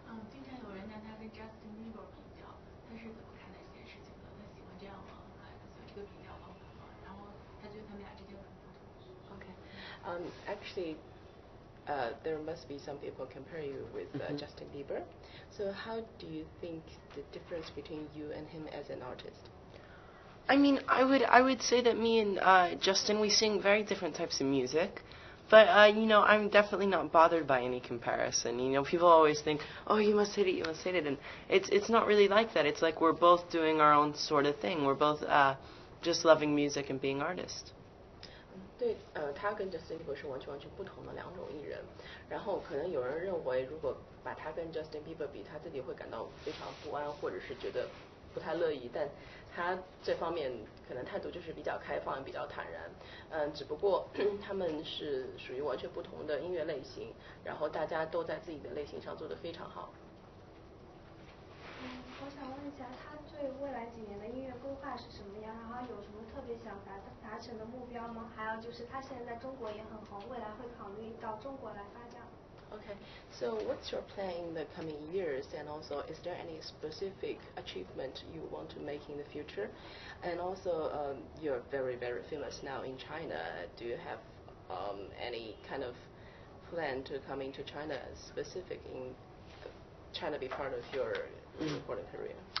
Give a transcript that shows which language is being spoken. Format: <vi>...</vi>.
<zh>经常有人拿他跟 Justin Bieber 比较，他是怎么看待这件事情的？他喜欢这样吗？还是喜欢这个比较方法吗？然后他觉得他们俩之间很不同。</zh> <en>Okay. Actually, there must be some people compare you with Justin Bieber. So how do you think the difference between you and him as an artist? I mean, I would say that me and Justin, we sing very different types of music. But, you know, I'm definitely not bothered by any comparison. You know, people always think, oh, you must hate it, you must hate it. And it's not really like that. It's like we're both doing our own sort of thing. We're both just loving music and being artists.</en> <zh>对，他跟 Justin Bieber 是完全不同的两种艺人。然后可能有人认为，如果把他跟 Justin Bieber 比，他自己会感到非常不安，或者是觉得不太乐意。但他这方面可能态度就是比较开放，比较坦然。只不过他们是属于完全不同的音乐类型，然后大家都在自己的类型上做得非常好。我想问一下，他对未来几年的音乐规划是什么样？然后有什么特别想达成的目标吗？还有就是他现在在中国也很红，未来会考虑到中国来发展。</zh> <en>Okay, so what's your plan in the coming years, and also is there any specific achievement you want to make in the future? And also, you're very famous now in China. Do you have any kind of plan to come into China specific in China be part of your recording career?</en>